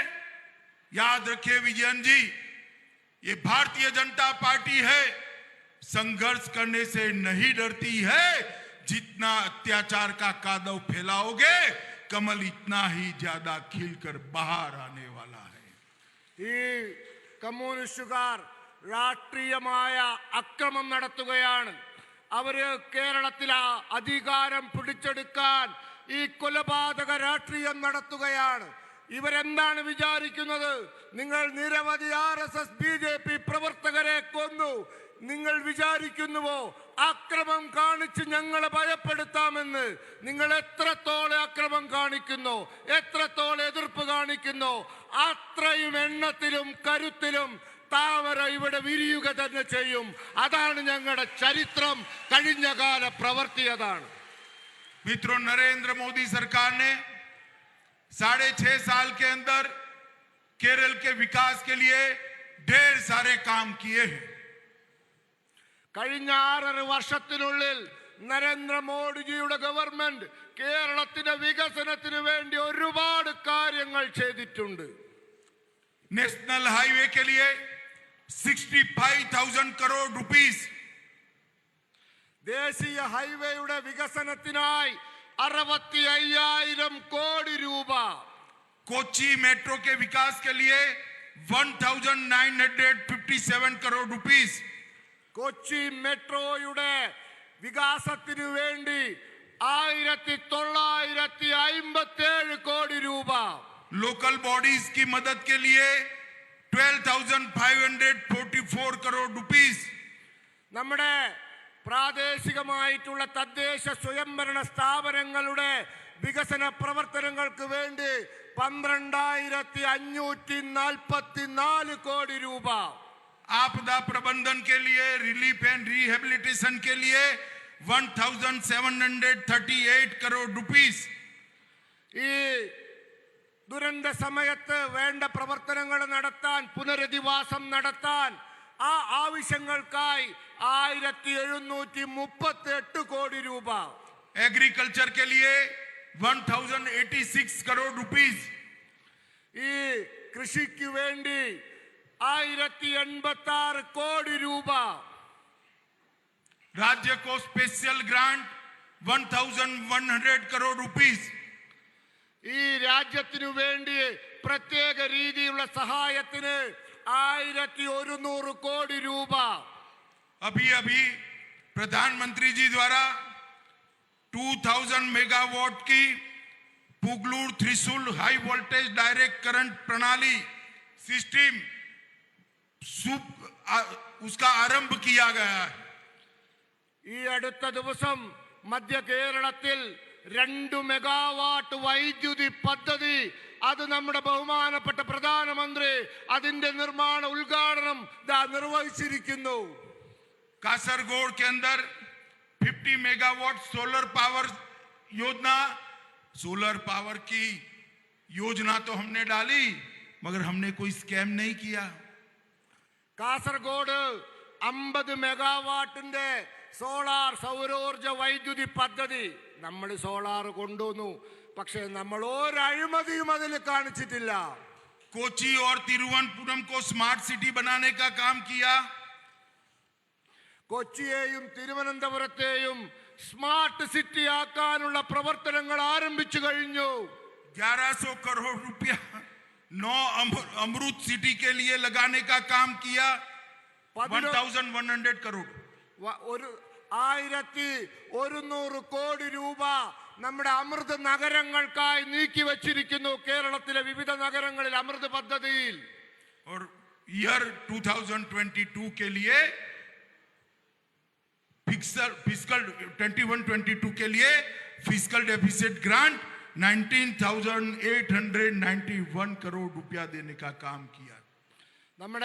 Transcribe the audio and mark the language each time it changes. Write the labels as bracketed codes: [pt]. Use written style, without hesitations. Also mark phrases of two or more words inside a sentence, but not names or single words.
[hi] याद रखिए विजयन जी, ये भारतीय जनता पार्टी है, संघर्ष करने से नहीं डरती है। जितना अत्याचार का कादव फैलाओगे, कमल इतना ही ज्यादा खिलकर बाहर आने वाला है। [ml] ഈ കമ്മ്യൂണിസ്റ്റുകാർ രാഷ്ട്രീയമായ അക്രമം നടത്തുകയാണ്. അവര് കേരളത്തിൽ അധികാരം പിടിച്ചെടുക്കാൻ ഈ കൊലപാതക രാഷ്ട്രീയം നടത്തുകയാണ്. ഇവരെന്താണ് വിചാരിക്കുന്നത്? നിങ്ങൾ നിരവധി RSS BJP പ്രവർത്തകരെ കൊന്നു. നിങ്ങൾ വിചാരിക്കുന്നുവോ അക്രമം കാണിച്ച് ഞങ്ങളെ ഭയപ്പെടുത്താമെന്ന്? നിങ്ങൾ എത്രത്തോളം അക്രമം കാണിക്കുന്നു, എത്രത്തോളം എതിർപ്പ് കാണിക്കുന്നു, അത്രയും എണ്ണത്തിലും കരുത്തിലും താമര ഇവിടെ വിരിയുക തന്നെ ചെയ്യും. അതാണ് ഞങ്ങളുടെ ചരിത്രം, കഴിഞ്ഞ കാല പ്രവൃത്തി അതാണ്. [hi] मित्रों, नरेंद्र मोदी सरकार ने 6.5 साल के अंदर केरल के विकास के लिए ढेर सारे काम किए हैं। [ml] കഴിഞ്ഞ 6 വർഷത്തിനുള്ളിൽ നരേന്ദ്രമോദിജിയുടെ ഗവൺമെന്റ് കേരളത്തിന്റെ വികസനത്തിന് വേണ്ടി ഒരുപാട് കാര്യങ്ങൾ ചെയ്തിട്ടുണ്ട്. [en] National Highway [hi] के लिए 65,000 करोड़ रुपीस, [ml] ദേശീയ ഹൈവേയുടെ വികസനത്തിനായി 65,000 കോടി രൂപ, [hi] कोची मेट्रो के विकास के लिए 1,957 करोड़ रुपीस, [ml] കൊച്ചി മെട്രോയുടെ വികാസത്തിനു വേണ്ടി 1,957 കോടി രൂപ, [en] local bodies [hi] की मदद के लिए 12,544 करोड़ रुपीस, [ml] നമ്മുടെ പ്രാദേശികമായിട്ടുള്ള തദ്ദേശ സ്വയംഭരണ സ്ഥാപനങ്ങളുടെ വികസന പ്രവർത്തനങ്ങൾക്ക് വേണ്ടി 12,544 കോടി രൂപ, [hi] आपदा प्रबंधन के लिए, [en] relief and rehabilitation [hi] के लिए 1,738 करोड़ रुपीस, [ml] ഈ ദുരന്ത സമയത്ത് വേണ്ട പ്രവർത്തനങ്ങൾ നടത്താൻ, പുനരധിവാസം നടത്താൻ ആ ആവശ്യങ്ങൾക്കായി 1,738 കോടി രൂപ, [hi] एग्रीकल्चर के लिए 1,086 करोड़ रुपीस, [ml] ഈ കൃഷിക്ക് വേണ്ടി 1,086 കോടി രൂപ, [hi] राज्य को [en] special grant [hi] 1,100 करोड़ रुपीस, [ml] ഈ രാജ്യത്തിനു വേണ്ടി പ്രത്യേക രീതിയിലുള്ള സഹായത്തിന് 1,100 കോടി രൂപ. [hi] अभी अभी प्रधानमंत्री जी द्वारा 2,000 मेगावाट की पुगलूर त्रिशूल [en] high voltage direct current [hi] प्रणाली सिस्टम उसका आरंभ किया गया है। [ml] ഈ അടുത്ത ദിവസം മധ്യ കേരളത്തിൽ 2 മെഗാവാട്ട് വൈദ്യുതി പദ്ധതി, അത് നമ്മുടെ ബഹുമാനപ്പെട്ട പ്രധാനമന്ത്രി അതിന്റെ നിർമ്മാണ ഉദ്ഘാടനം നിർവഹിച്ചിരിക്കുന്നു. [hi] कासरगोड के अंदर 50 मेगावाट [en] solar power [hi] योजना, [en] solar power [hi] की योजना तो हमने डाली, मगर हमने कोई स्कैम नहीं किया। [ml] കാസർഗോഡ് 50 മെഗാവാട്ടിന്റെ സോളാർ സൗരോർജ വൈദ്യുതി പദ്ധതി നമ്മൾ സോളാർ കൊണ്ടുവന്നു, പക്ഷെ നമ്മൾ ഒരു അഴിമതിയും അതിൽ കാണിച്ചിട്ടില്ല. [hi] कोची और तिरुवनंतपुरम को [en] smart city [hi] बनाने का काम किया। [ml] കൊച്ചിയെയും തിരുവനന്തപുരത്തെയും [en] smart city [ml] ആക്കാനുള്ള പ്രവർത്തനങ്ങൾ ആരംഭിച്ചു കഴിഞ്ഞു. [hi] 1100 करोड़ रुपया 9 अमृत सिटी के लिए लगाने का काम किया। 1,100 करोड़, [ml] 1,100 കോടി രൂപ നമ്മുടെ അമൃത് നഗരങ്ങൾക്കായി നീക്കി വച്ചിരിക്കുന്നു. കേരളത്തിലെ വിവിധ നഗരങ്ങളിൽ അമൃത് പദ്ധതിയിൽ. [hi] और ईयर 2022 के लिए फिस्कल 21-22 के लिए [en] fiscal deficit grant [hi] 19,891 करोड़ रुपया देने का काम किया।